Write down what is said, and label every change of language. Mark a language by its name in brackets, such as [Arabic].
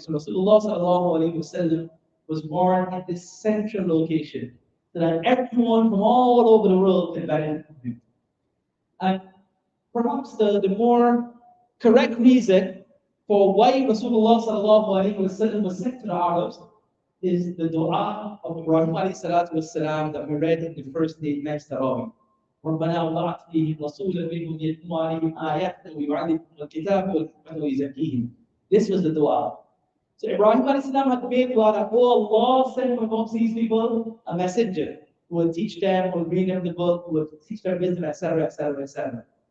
[English] So Rasulullah sallallahu alaihi wasallam was born at this central location, so that everyone from all over the world can benefit from him. And perhaps the more correct reason for why Rasulullah sallallahu alaihi wasallam was sent to the Arabs is the dua of Ibrahim alayhi salatu wasalam that we read in the first day next Taraweeh. [Arabic] ربنا وضعت فيهم رسولا منهم يتلو عليهم آياتك ويعلمهم الكتاب والحكمة ويزكيهم. [English] This was the dua. So Ibrahim alayhi salam had made dua that, oh Allah, send amongst these people a messenger who will teach them, who will bring them the book, who will teach them wisdom, etc., etc., etc.